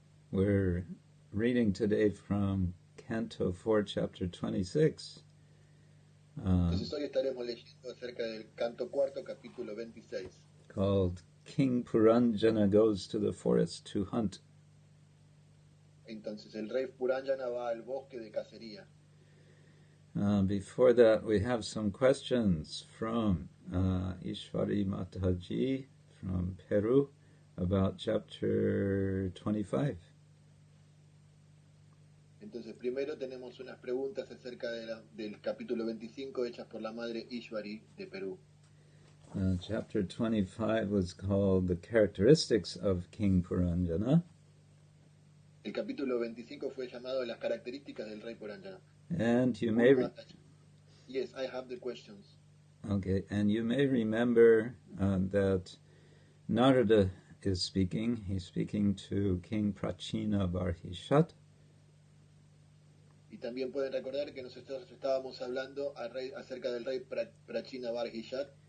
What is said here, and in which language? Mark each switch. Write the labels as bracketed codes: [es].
[en] We're reading today from Canto 4, Chapter 26. [es] Entonces hoy estaremos leyendo acerca del Canto Cuarto, capítulo 26. [en] Called King Puranjana Goes to the Forest to Hunt. [es] Entonces el rey Puranjana va al bosque de cacería. [en] Before that, we have some questions from Ishwari Mataji from Peru about Chapter 25. [es] Entonces primero tenemos unas preguntas acerca del capítulo 25 hechas por la madre Ishwari de Perú. [en] Chapter 25 was called The Characteristics of King Puranjana. [es] El capítulo 25 fue llamado Las características del rey Puranjana. [en] And you may... Yes, I have the questions. Okay, and you may remember that Narada is speaking. He's speaking to King Prachina Barhishat. [es] Y también pueden recordar que nosotros estábamos hablando acerca del rey Prachina Barhishat.